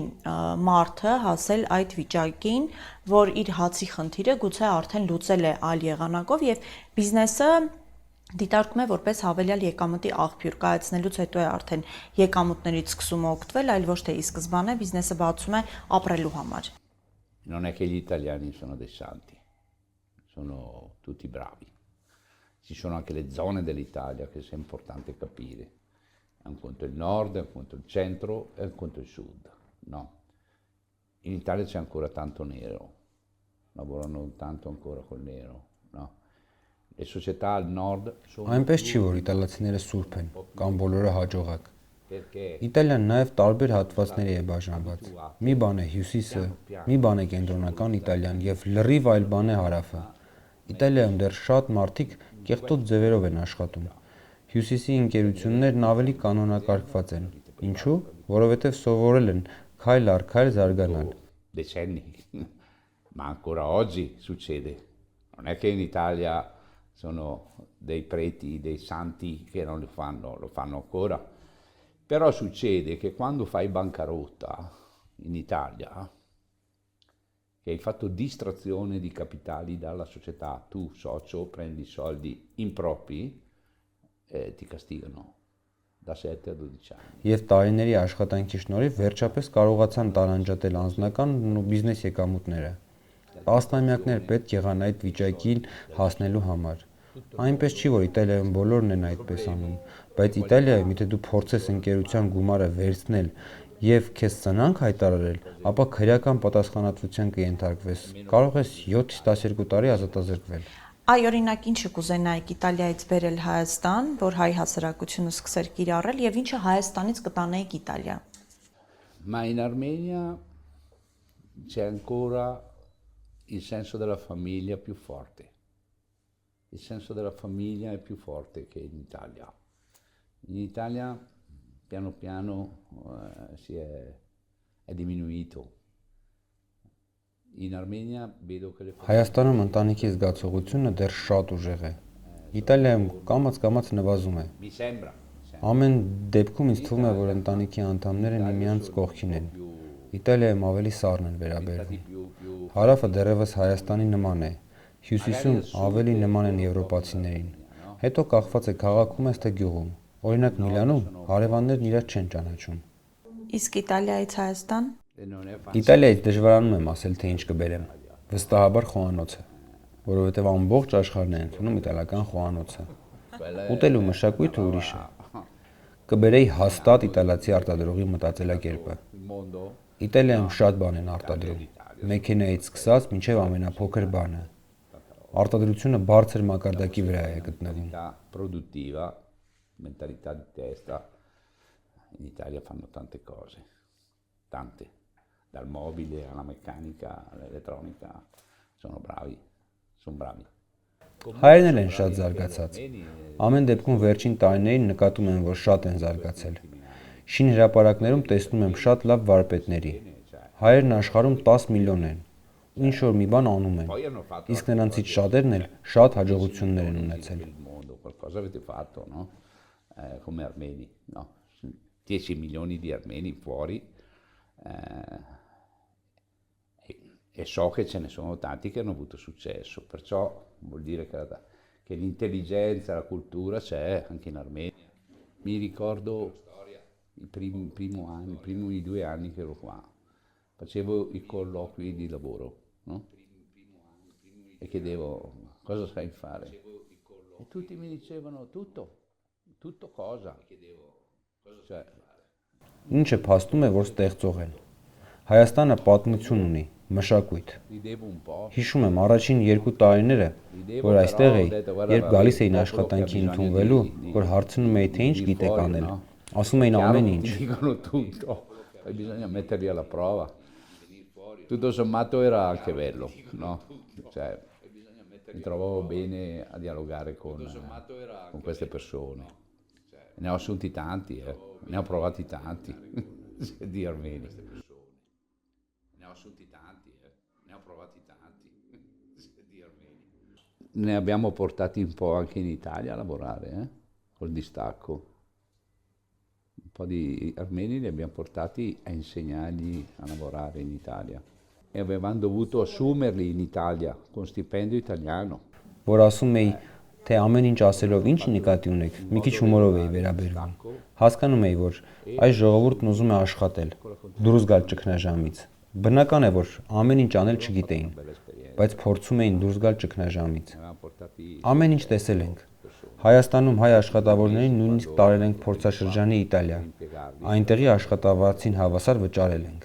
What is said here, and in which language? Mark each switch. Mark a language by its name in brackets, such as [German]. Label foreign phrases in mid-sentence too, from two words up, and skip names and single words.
[Armenian] մարդը հասել այդ վիճակին, որ իր հացի խնդիրը գուցե արդեն լուծել է այլ եղանակով եւ բիզնեսը դիտարկում է որպես հավելյալ եկամտի աղբյուր, կայացնելուց հետո է արդեն եկամուտներից սկսում օգտվել, այլ ոչ թե ի սկզբանե բիզնեսը բացում է ապրելու համար։ [Italian] Non è che gli italiani sono dei santi, sono tutti bravi. Ci sono anche le zone dell'Italia che è importante capire. Un conto il nord, un conto il centro e un conto il sud, no? In Italia c'è ancora tanto nero, lavorano tanto ancora col nero, no? Le società al nord sono [Armenian] Այնպես չի, որ իտալացիները սուրբ են կամ բոլորը հաջողակ։ [Italian] perché [Armenian] Իտալիան նաև տարբեր հատվածների է բաժանված։ Մի բան է հյուսիսը, մի բան է կենտրոնական Իտալիան եւ լրիվ այլ բան է հարավը։ Իտալիայում դեռ շատ մարդիկ կեղտոտ ձևերով են աշխատում։ Հյուսիսի ընկերություններն ավելի կանոնակարգված են։ Ինչու՞։ Որովհետև սովորել են քայլ առ քայլ զարգանալ։ [Italian] decenni, ma ancora oggi succede. Non è che in Italia sono dei preti, dei santi che non lo fanno ancora. Però succede che quando fai bancarotta in Italia, che hai fatto distrazione di capitali dalla società, tu socio prendi soldi impropri, ti castigano da 7 a 12 anni. [Armenian] Եվ տարիների աշխատանքի շնորհիվ վերջապես կարողացան տարանջատել անձնական ու բիզնես եկամուտները։ Տասնամյակներ պետք եղան այդ վիճակին հասնելու համար։ Այնպես չի, որ Իտալիայում բոլորն են այդպես անում, բայց Իտալիայում, եթե դու փորձես ընկերության գումարը վերցնել եւ քեզ ծնանք հայտարարել, ապա քրեական պատասխանատվության կենթարկվես։ Կարող ես 7-12 տարի ազատազրկվել։ Այ օրինակ ինչը կուզենայիք Իտալիայից բերել Հայաստան, որ հայ հասարակությունը սկսեր կիրառել եւ ինչը Հայաստանից կտանեիք Իտալիա։ [Italian] Ma in Armenia c'è ancora il senso della famiglia più forte. Il senso della famiglia è più forte che in Italia. In Italia piano piano è diminuito. In Armenia vedo che le [Armenian] Հայաստանում ընտանիքի զգացողությունը դեռ շատ ուժեղ է։ Իտալիայում կամաց-կամաց նվազում է։ [Italian] mi sembra [Armenian] Ամեն դեպքում ինձ թվում է, որ ընտանիքի անդամները միմյանց կողքին են։ Իտալիայում ավելի սառն են վերաբերվում։ Հարավը դեռևս Հայաստանի նման է։ Հյուսիսում ավելի նման են եվրոպացիներին։ Հետո կախված է քաղաքում ես թե գյուղում։ Օրինակ Միլանում հարևաններն իրար չեն ճանաչում։ Իսկ Իտալիայից Հայաստան։ [Italian] non è [Armenian] Իտալիայից դժվարանում եմ ասել, թե ինչ կբերեմ։ Վստահաբար խոհանոցը, որովհետև ամբողջ աշխարհն է ընդունում իտալական խոհանոցը։ Ուտելու մշակույթը ուրիշ է։ Կբերեի հաստատ իտալացի արտադրողի մտածելակերպը։ [Italian] il mondo [Armenian] Իտալիայում շատ բան են արտադրում։ մեքենայից սկսած մինչև ամենափոքր բանը։ Արտադրությունը բարձր մակարդակի վրա է գտնվում։ [Italian] Produttiva, mentalità di testa. In Italia fanno tante cose, tante, dal mobile alla meccanica all'elettronica, sono bravi. [Armenian] Հայերն էլ են շատ զարգացած։ Ամեն դեպքում վերջին տարիներին նկատում եմ, որ շատ են զարգացել։ Շինհրապարակներում տեսնում եմ շատ լավ վարպետների։ Հայերն աշխարհում 10 միլիոն են։ Ինչ որ մի բան անում են։ Իսկ նրանցից շատերն էլ շատ հաջողություններ են ունեցել։ [Italian] Qualcosa avete fatto, no? Come armeni, no? 10 milioni di armeni fuori. E so che ce ne sono tanti che hanno avuto successo, perciò vuol dire che l'intelligenza, la cultura c'è anche in Armenia. Mi ricordo i primi 2 anni che ero qua, facevo i colloqui di lavoro, no? E chiedevo cosa sai fare. E tutti mi dicevano tutto cosa. Cioè, [Armenian] Ինչ է փաստում է, որ ստեղծող են։ Հայաստանը պատմություն ունի, մշակույթ։ Հիշում եմ առաջին 2 տարիները, որ այստեղ էի, երբ գալիս էին աշխատանքի ընդունվելու, որ հարցնում էի, թե ինչ գիտեք անել։ Ասում էին ամեն ինչ։ [Italian] dicono tutto, poi bisogna metterli alla prova. Tutto sommato era anche bello, no? Cioè, mi trovavo bene a dialogare con queste persone. Ne ho assunti tanti, ne ho provati tanti di armeni. Ne ho assunti tanti, ne ho provati tanti di armeni. Ne abbiamo portati un po' anche in Italia a lavorare, col distacco. Un po' di armeni li abbiamo portati a insegnargli a lavorare in Italia. E avevamo dovuto assumerli in Italia con stipendio italiano. [Armenian] Որ ասում էի, թե ամեն ինչ ասելով ինչի նկատի ունեք, մի քիչ հումորով էի վերաբերվում։ Հասկանում էի, որ այս ժողովուրդն ուզում է աշխատել, դուրս գալ ճգնաժամից։ Բնական է, որ ամեն ինչ անել չգիտեին, բայց փորձում էին դուրս գալ ճգնաժամից։ Ամեն ինչ տեսել ենք։ Հայաստանում հայ աշխատավորներին նույնիսկ տարել ենք փորձաշրջանի Իտալիա։ Այնտեղի աշխատավարձին հավասար վճարել ենք։